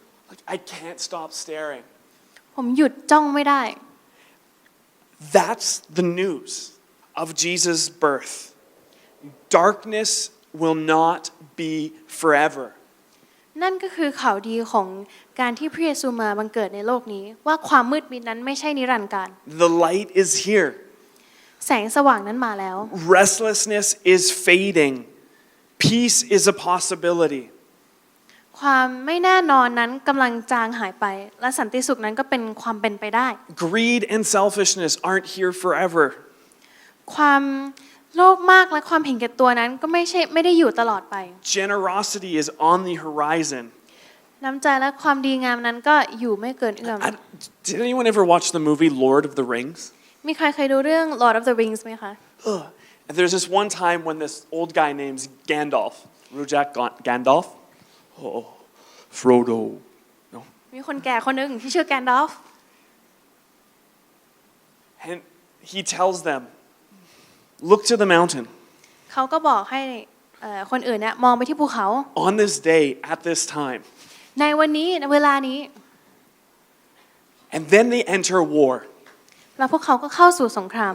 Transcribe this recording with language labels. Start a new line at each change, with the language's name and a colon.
English: Like I can't stop staring.
Thai: ผมหยุดจ้องไม่ได้
English: That's the news of Jesus' birth. Darkness will not be forever.
Thai: นั่นก็คือข่าวดีของการที่พระเยซูมาบังเกิดในโลกนี้ว่าความมืดมิดนั้นไม่ใช่นิรันดร์กาล
English: The light is here.
Thai: แสงสว่างนั้นมาแล้ว
English: Restlessness is fading. Peace is a possibility.
Thai: ความไม่แน่นอนนั้นกำลังจางหายไปและสันติสุขนั้นก็เป็นความเป็นไปได้
English: Greed and selfishness aren't here forever.
Thai: ความโลภมากและความเห็นแก่ตัวนั้นก็ไม่ได้อยู่ตลอดไป
English: Generosity is on the horizon.
Thai: น้ำใจและความดีงามนั้นก็อยู่ไม่เกินเอื้อม
English: Did anyone ever watch the movie Lord of the Rings?
Thai: มีใครเคยดูเรื่อง Lord of the Rings ไหมคะ
English: And there's this one time when this old guy named Gandalf, Rujak Gandalf? Oh, Frodo. No.
Thai: มีคนแก่คนหนึ่งที่ชื่อแกนดอล์ฟ
English: And he tells them, look to the mountain.
Thai: เขาก็บอกให้คนอื่นเนี่ยมองไปที่ภูเขา
English: On this day, at this time.
Thai: ในวันนี้ในเวลานี้
English: And then they enter war.
Thai: แล้วพวกเขาก็เข้าสู่สงคราม